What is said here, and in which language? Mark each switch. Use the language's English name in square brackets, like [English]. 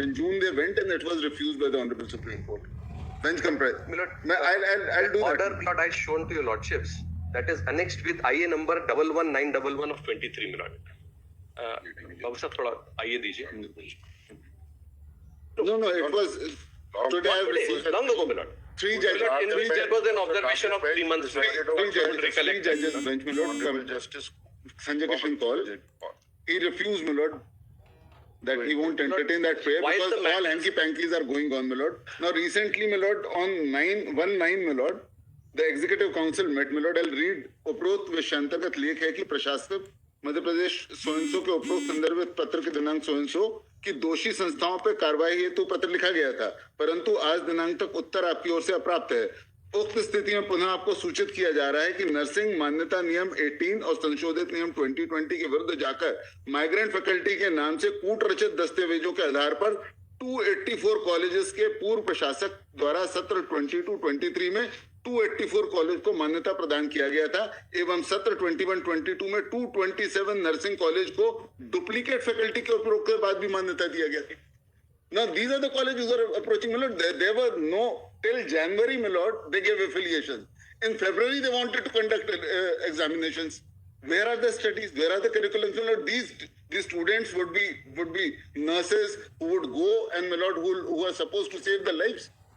[English] In June, they went and it was refused by the Honorable Supreme Court. Bench comprised. My lord, I'll do order, that. my lord, I shown to your lordships. That is annexed with IA number 11911 of 23, my lord. [Hindi] बाबू साहब थोड़ा आइए दीजिए. [English] No, it was today. I have received long ago, my lord. Three judges. There was an observation of 3 months. Three judges bench, my lord. Justice Sanjay Kishan call. He refused, my lord, that he won't entertain that prayer because all hanky-pankies are going on, my lord. Now, recently, my lord, on 9/19, my lord, the Executive Council met, my lord. I'll read. [Hindi] उपरोक्त विषयांतर्गत लेख है कि प्रशासक मध्य प्रदेश सोइंसो के उपरोक्त संदर्भित पत्र के दिनांक सोइंसो की दोषी संस्थाओं पर कार्रवाई हेतु पत्र लिखा गया था, परंतु आज दिनांक तक उत्तर आपकी ओर से अप्राप्त है। उक्त स्थिति में पुनः आपको सूचित किया जा रहा है कि नर्सिंग मान्यता नियम 18 और संशोधित नियम 2020 के विरुद्ध जाकर माइग्रेंट फैकल्टी के नाम से कूट रचित दस्तावेजों के आधार पर 284 कॉलेजेस के पूर्व प्रशासक द्वारा सत्र 22-23 में 284 कॉलेज को मान्यता प्रदान किया गया था एवं सत्र 21-22 में 227 नर्सिंग कॉलेज को डुप्लीकेट फैकल्टी के उपयोग के बाद भी मान्यता दिया गया था। [English] Now, these are the colleges who are approaching, my lord. There were no, till January, my lord, they gave affiliation. In February, they wanted to conduct examinations. Where are the studies? Where are the curriculums? My lord, these students would be nurses who would go and, my lord, who are supposed to save the lives.